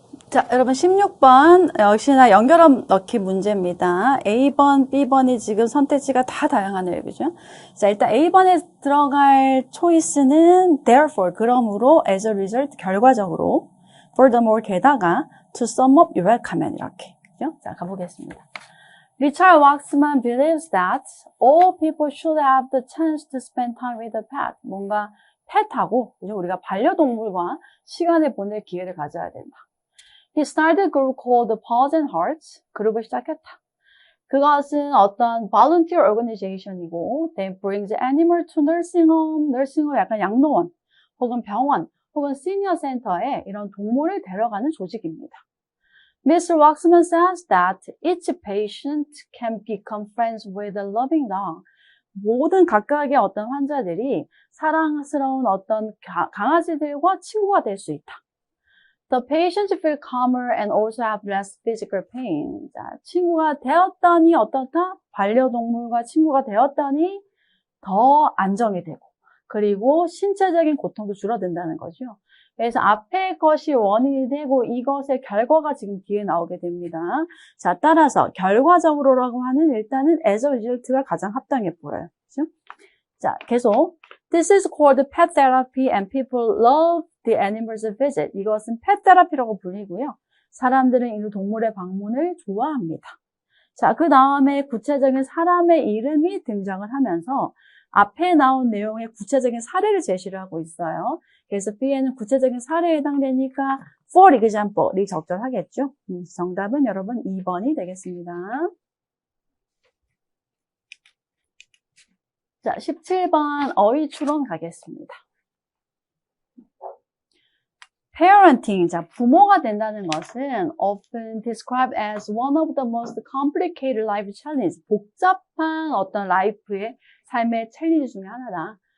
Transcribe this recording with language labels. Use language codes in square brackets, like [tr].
[ko] 자, 여러분 16번 역시나 연결음 넣기 문제입니다. A번, B번이 지금 선택지가 다 다양하네요. 그죠? 자, 일단 A번에 들어갈 초이스는 [en] therefore, [ko] 그러므로, [en] as a result, [ko] 결과적으로, [en] furthermore, [ko] 게다가, [en] to sum up, [ko] 요약하면 이렇게. 그죠? 자, 가보겠습니다. [en] Richard Waxman believes that all people should have the chance to spend time with a pet. [ko] 뭔가 펫하고, 그죠? 우리가 반려동물과 시간을 보낼 기회를 가져야 된다. [en] He started a group called the Paws and Hearts. [ko] 그룹을 시작했다. 그것은 어떤 [en] volunteer organization이고, that brings animal to nursing home. [ko] nursing home 약간 양로원, 혹은 병원, 혹은 시니어 센터에 이런 동물을 데려가는 조직입니다. [en] Mr. Waxman says that each patient can become friends with a loving dog. [ko] 모든 각각의 어떤 환자들이 사랑스러운 어떤 강아지들과 친구가 될 수 있다. [en] The patients feel calmer and also have less physical pain. [ko] 자, 친구가 되었더니 어떻다? 반려동물과 친구가 되었더니 더 안정이 되고, 그리고 신체적인 고통도 줄어든다는 거죠. 그래서 앞에 것이 원인이 되고 이것의 결과가 지금 뒤에 나오게 됩니다. 자, 따라서 결과적으로라고 하는 일단은 as a result가 가장 합당해 보여요. 그렇죠? 자, 계속. [en] This is called pet therapy and people love the animals visit. [ko] 이것은 pet therapy라고 불리고요. 사람들은 이 동물의 방문을 좋아합니다. 자, 그 다음에 구체적인 사람의 이름이 등장을 하면서 앞에 나온 내용의 구체적인 사례를 제시를 하고 있어요. 그래서 B에는 구체적인 사례에 해당되니까 for example이 적절하겠죠. 정답은 여러분 2번이 되겠습니다. 자, 17번 어휘 추론 가겠습니다. [en] parenting, [ko] 자, 부모가 된다는 것은 [en] often described as one of the most complicated life challenges. [ko] 복잡한 어떤 라이프의 삶의 챌린지 중에 하나다.